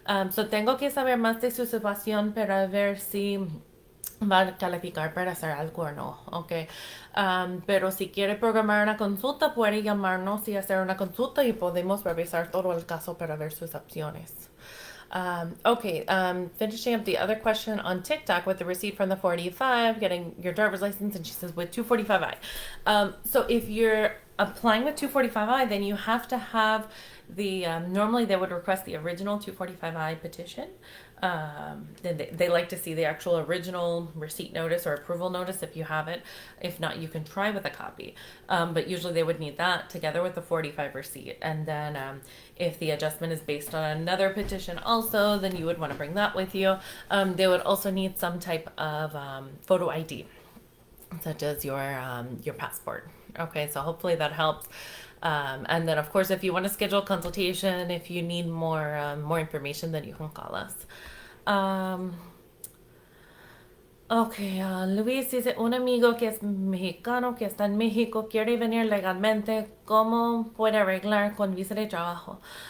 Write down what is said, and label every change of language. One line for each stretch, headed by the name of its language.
Spanish: So tengo que saber más de su situación para ver si va a calificar para hacer algo o no, ok. Pero si quiere programar una consulta, puede llamarnos y hacer una consulta y podemos revisar todo el caso para ver sus opciones.
English: Okay, finishing up the other question on TikTok with the receipt from the 45, getting your driver's license, and she says with 245I. So if you're applying with 245I, then you have to have normally they would request the original 245I petition. Then they like to see the actual original receipt notice or approval notice if you have it. If not, you can try with a copy. But usually they would need that together with the 45 receipt. And then if the adjustment is based on another petition also, then you would want to bring that with you. They would also need some type of photo ID, such as your passport. Okay, so hopefully that helps. And then, of course, if you want to schedule a consultation, if you need more information, then you can call us.
Spanish: Okay, Luis dice, un amigo que es mexicano, que está en México, quiere venir legalmente, ¿cómo puede arreglar con visa de trabajo?